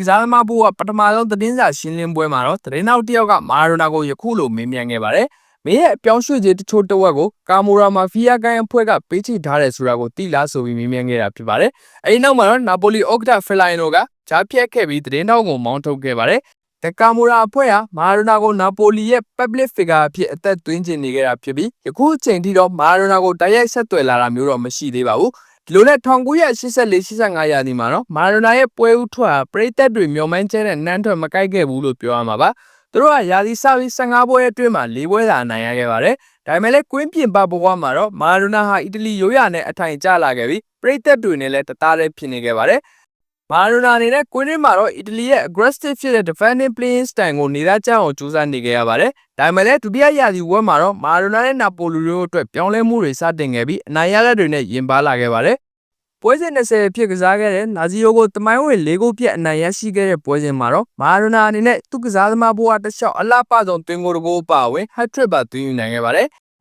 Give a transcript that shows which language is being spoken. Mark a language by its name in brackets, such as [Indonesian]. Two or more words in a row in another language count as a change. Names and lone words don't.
[Burmese] စားသမားဘိုးကပထမဆုံးသတင်းစာရှင်းလင်းပွဲမှာတော့သတင်းနောက်တစ်ယောက်ကမာရာဒိုနာကိုယခုလိုမေးမြန်းခဲ့ပါတယ်။မင်းရဲ့အပြောင်းရွှေ့ခြင်းတချို့တစ်ဝက်ကိုကာမိုရာမာဖီးယားကိုင်းအဖွဲ့ကပေးချေထားတယ်ဆိုတာကိုသိလားဆိုပြီးမေးမြန်းခဲ့တာဖြစ်ပါတယ်။အဲဒီနောက်မှာတော့နာပိုလီဥက္ကဋ္ဌဖယ်လိုင်နိုကဂျားဖြတ်ခဲ့ပြီးသတင်းတောက်ကိုမောင်းထုတ်ခဲ့ပါတယ်။တကာမိုရာအဖွဲ့ဟာမာရာဒိုနာကိုနာပိုလီရဲ့ [English] public figure [Burmese] အဖြစ်အသက်သွင်းကျင်နေခဲ့တာဖြစ်ပြီးယခုအချိန်ထိတော့မာရာဒိုနာကိုတိုက်ရိုက်ဆက်သွယ်လာတာမျိုးတော့မရှိသေးပါဘူး။ဒီလိုနဲ့ 1984-85ရာသီမှာတော့မာရာဒိုနာရဲ့ပွဲဥထွက်ဟာပရိသတ်တွေမျှော်မှန်းချက်နဲ့နှမ်းထွက်မကိုက်ခဲ့ဘူးလို့ပြောရမှာပါ။သူတို့ကရာသီစပြီး15ပွဲအတွင်းမှာ4ပွဲသာအနိုင်ရခဲ့ပါတယ်။ဒါပေ မဲ့လည်းကွင်းပြင်ပဘဝမှာတော့မာရာဒိုနာဟာအီတလီရိုးရာနဲ့အထိုင်ကျလာခဲ့ပြီးပရိသတ်တွေနဲ့လည်းတသားတည်းဖြစ်နေခဲ့ပါတယ်။မာရာဒိုနာ အနေနဲ့ကွင်းရင်းမှာတော့အီတလီရဲ့ aggressive ဖြစ်တဲ့ [English] defending playing style [Burmese] ကိုနေသားကျအောင်ကြိုးစားနေခဲ့ရပါတယ်။ဒါပေမဲ့လည်းဒုတိယရာသီဝက်မှာတော့မာရာဒိုနာနဲ့နာပိုလီတို့အတွက်ပြောင်းလဲမှုတွေစတင်ခဲ့ပြီးအနိုင်ရလက်တွေနဲ့ရင်ပါလာခဲ့ပါတယ်။ပွဲစဉ်20ဖြစ်ကစားခဲ့တဲ့နာဇီယိုကိုတမိုင်းဝင်၄ဂိုးပြတ်အနိုင်ရရှိခဲ့တဲ့ပွဲစဉ်မှာတော့မာရာဒိုနာအနေနဲ့သူ့ကစားသမားဘိုးကတစ်လျှောက်အလှပဆုံးသွင်းဂိုးတစ်ဂိုးပါဝင် hat-trick ပါသွင်းယူနိုင်ခဲ့ပါတယ်။